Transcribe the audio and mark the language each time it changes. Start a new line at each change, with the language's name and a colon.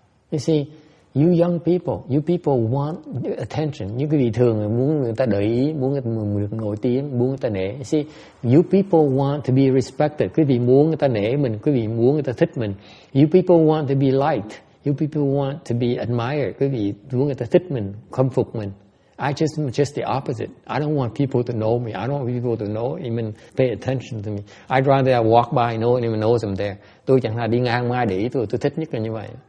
English: You see, you young people want attention.
Vietnamese: Những cái vị thường muốn người ta để ý, muốn người ta được nổi tiếng, muốn người ta nể.
English: You see, you people want to be respected.
Vietnamese: Quý vị muốn người ta nể mình, quý vị muốn người ta thích mình.
English: You people want to be liked. You people want to be admired.
Vietnamese: Quý vị muốn người ta thích mình, khâm phục mình.
English: I just the opposite. I don't want people to know me. I don't want people to know, even pay attention to me. I'd rather I walk by, no one even knows I'm there.
Vietnamese: Tôi chẳng hạn đi ngang ai để ý tôi thích nhất là như vậy.